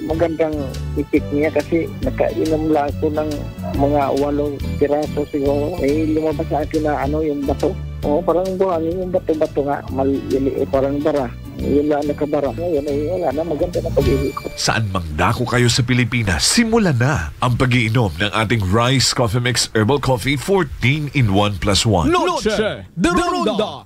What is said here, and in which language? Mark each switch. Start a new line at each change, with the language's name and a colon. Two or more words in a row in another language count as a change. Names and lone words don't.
Filipino: Magandang effect niya kasi nakainom lang ako ng mga 8 piraso siguro. Lumabas sa akin na yung bato. Parang buhangin yung bato-bato nga. Parang bara. Yun lang nakabara. Ngayon wala na, maganda na pag-ihi ko. Saan mang dako kayo sa Pilipinas, simulan na ang pag-iinom ng ating Rice Coffee Mix Herbal Coffee 14 in 1 plus 1. Noche de Ronda.